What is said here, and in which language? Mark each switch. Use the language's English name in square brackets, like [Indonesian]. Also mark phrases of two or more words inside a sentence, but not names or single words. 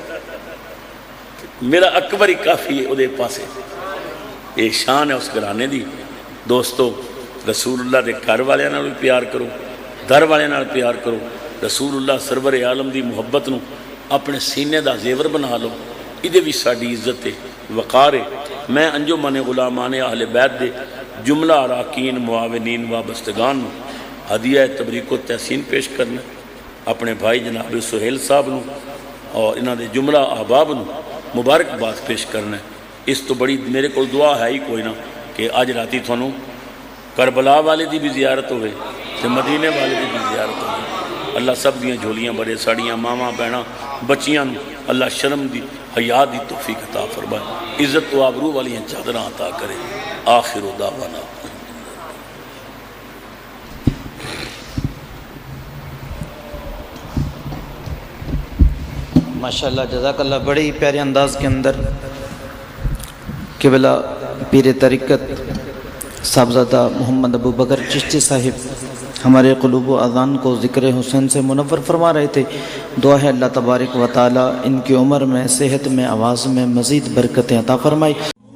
[Punjabi] میرا اکبر ہی کافی ہے ادھے پاسے یہ شان ہے اس گھرانے دی دوستو رسول اللہ دے گھر والے نال بھی پیار کرو در والے نال پیار کرو رسول اللہ سرور عالم دی محبت نو اپنے سینے دا زیور بنا لو ادھے بھی ساڑی عزت ہے وقار ہے میں انجمن غلامان اہل بیت دے جملہ اراکین معاونین وابستگان نو ہدیہ تبریک و تحسین پیش کرنا اپنے بھائی جناب سہیل صاحب نو اور انہاں دے جملہ احباب نو مبارکباد پیش کرنا اس تو بڑی میرے کو دعا ہے ہی کوئی نہ کہ آج راتی تھانوں کربلا والے دی بھی زیارت ہوئے تے مدینے والے دی بھی زیارت ہوئی اللہ سب دیاں جھولیاں بڑے ساڑیاں ماما بہنا بچیاں نو اللہ شرم دی حیا دی توفیق عطا فرمائے عزت و آبرو والی چادراں عطا کرے [Arabic] آخر دعوانا ماشاءاللہ جزاک اللہ [Urdu] بڑی پیارے انداز کے اندر قبلہ پیر طریقت صاحبزادہ محمد ابو بکر چشتی صاحب ہمارے قلوب و اذان کو ذکر حسین سے منور فرما رہے تھے دعا ہے [Arabic] اللہ تبارک و تعالی [Urdu] ان کی عمر میں صحت میں آواز میں مزید برکتیں عطا فرمائی